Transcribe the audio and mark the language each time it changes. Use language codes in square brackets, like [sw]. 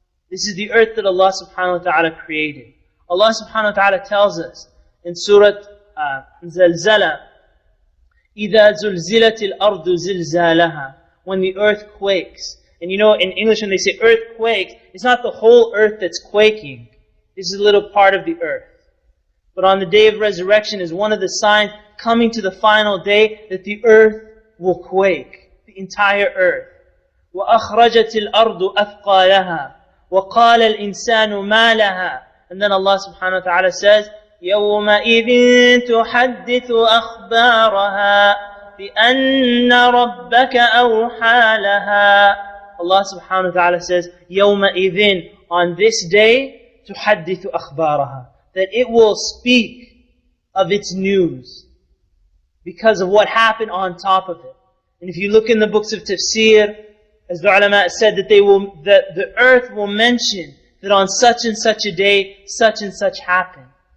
[en] This is the earth that Allah subhanahu wa ta'ala created. Allah subhanahu wa ta'ala tells us in Surah Zalzala, [ar] إِذَا زُلْزِلَتِ الْأَرْضُ زِلْزَالَهَا, [en] when the earth quakes. And in English when they say earthquake, it's not the whole earth that's quaking. This is a little part of the earth. But on the day of resurrection is one of the signs coming to the final day that the earth will quake. The entire earth. [ar] وَأَخْرَجَتِ الْأَرْضُ أَثْقَالَهَا وَقَالَ الْإِنسَانُ مَا لَهَا, [en] and then Allah subhanahu wa ta'ala says, [ar] يَوْمَئِذٍ تُحَدِّثُ أَخْبَارَهَا بِأَنَّ رَبَّكَ أَوْحَى لَهَا. [en] Allah subhanahu wa ta'ala says, يَوْمَئِذٍ, on this day, [ar] تُحَدِّثُ أَخْبَارَهَا, [en] that it will speak of its news because of what happened on top of it. And if you look in the books of tafsir, as the ulama said, that the earth will mention that on such and such a day, such and such happened.